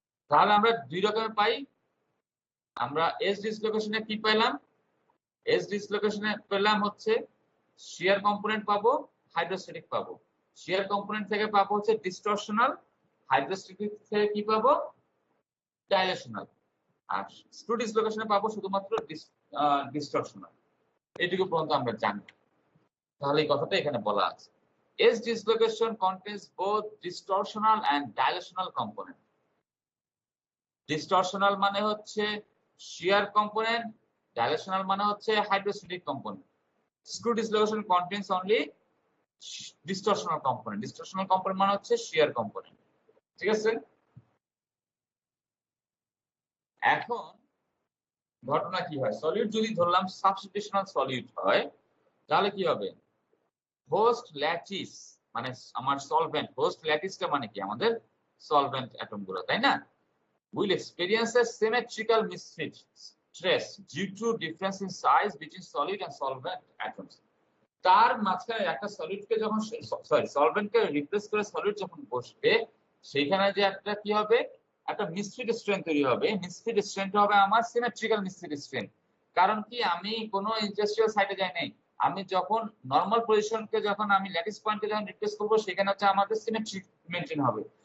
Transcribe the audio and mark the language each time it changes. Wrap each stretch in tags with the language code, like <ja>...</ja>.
<bn>তাহলে আমরা দুই রকমের পাই। আমরা এজ ডিসলোকেশনে কি পেলাম, এজ ডিসলোকেশনে পেলাম হচ্ছে শিয়ার কম্পোনেন্ট পাবো, হাইড্রোস্ট্যাটিক পাবো। শিয়ার কম্পোনেন্ট থেকে পাবো হচ্ছে ডিস্টরশনাল, হাইড্রোস্ট্যাটিক থেকে কি পাবো, ডাইলেশনাল। আর স্ক্রু ডিসলোকেশনে পাবো শুধুমাত্র ডিস্টরশনাল। এইটুকু পর্যন্ত আমরা জানি। তাহলে এই কথাটা এখানে বলা আছে,</bn> <en>edge dislocation contains both distortional and dilational component. Distortional</en> <bn>মানে হচ্ছে</bn> <en>shear component, dilational মানে হচ্ছে hydrostatic component. Screw dislocation contains only distortional component. Distortional component</en> <bn>মানে হচ্ছে</bn> <en>shear component.</en> <bn>ঠিক আছে? এখন ঘটনা কি হয়, সলিড যদি ধরলাম সাবস্টিটিউশনাল সলিড হয়, তাহলে কি হবে, হোস্ট ল্যাটিস মানে আমার সলভেন্ট, হোস্ট ল্যাটিসটা মানে কি আমাদের সলভেন্ট অ্যাটম গুলো, তাই না?</bn> <en>will experience a symmetrical misfit stress due to difference in size between solid and solvent atoms.</en> <bn>তার মাঝখানে একটা সলিডকে যখন সলভেন্টকে রিপ্লেস করে সলিড যখন বসবে, সেখানে যে একটা কি হবে, একটা মিসফিট স্ট্রেন তৈরি হবে। মিসফিট স্ট্রেনটা হবে আমার সিমেট্রিক্যাল মিসফিট স্ট্রেন। কারণ কি, আমি কোনো ইন্ডাস্ট্রিয়াল সাইডে যাই নাই, আমি যখন নর্মাল পজিশনকে যখন আমি ল্যাটিস পয়েন্টকে যখন রিপ্লেস করবো, সেখানে হচ্ছে আমাদের সিমেট্রি মেনটেন হবে।</bn>